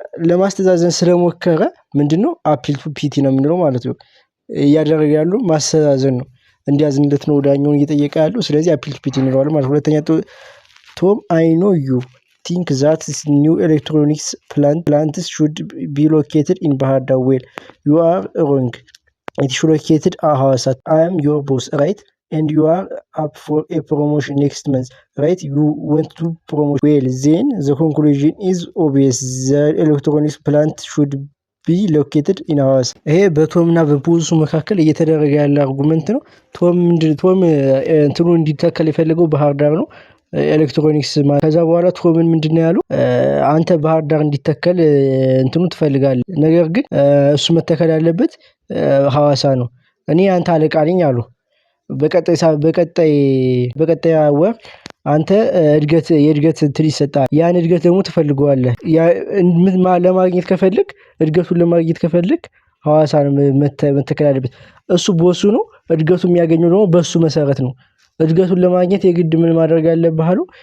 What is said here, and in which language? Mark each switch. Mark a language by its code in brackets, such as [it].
[am] ለማስተዛዘን ስለሞከረ ምንድነው አፒል ቱ ፒቲ ነው የምንለው ማለት ነው። እያደረገ ያለው ማስተዛዘን ነው። እንዲያዝንለት ነው ዳኛውን እየጠየቀ ያለው። ስለዚህ አፒል ቱ ፒቲ እንለዋለን ማለት ነው። ሁለተኛ ቶም [en] አይ ኖ ዩ think that new electronics plants should be located in Bahar Dar. Well, you are wrong. It should located at Hawassa. I am your boss, right? And you are up for a promotion next month, right? You want to promote. Well, then the conclusion is obvious. The electronics plant should be located in Hawassa. [am] ይሄ በቶምና በፖዙ መካከል እየተደረገ ያለ አርጉመንት ነው። ቶም እንትኑ እንዲተከል የፈለገው ባህር ዳር ነው ኤሌክትሮኒክስ። ከዛ በኋላ ቶምን ምንድነው ያለው? አንተ ባህር ዳር እንዲተከል እንትኑ ትፈልጋለህ፣ ነገር ግን እሱ መተከል ያለበት ሐዋሳ ነው። እኔ አንተ አለቃ ነኝ አሉ። በቀጣይ ወር አንተ የእድገት እንትን ይሰጣል። ያን እድገት ደግሞ ትፈልገዋለህ። ለማግኘት ከፈልክ እድገቱን ለማግኘት ከፈልክ ሐዋሳ ነው መተከል ያለበት። እሱ ቦሱ ነው። እድገቱ የሚያገኘው ደግሞ በሱ መሰረት ነው። እድገቱን ለማግኘት የግድ ምን ማድረግ አለብህ አሉ?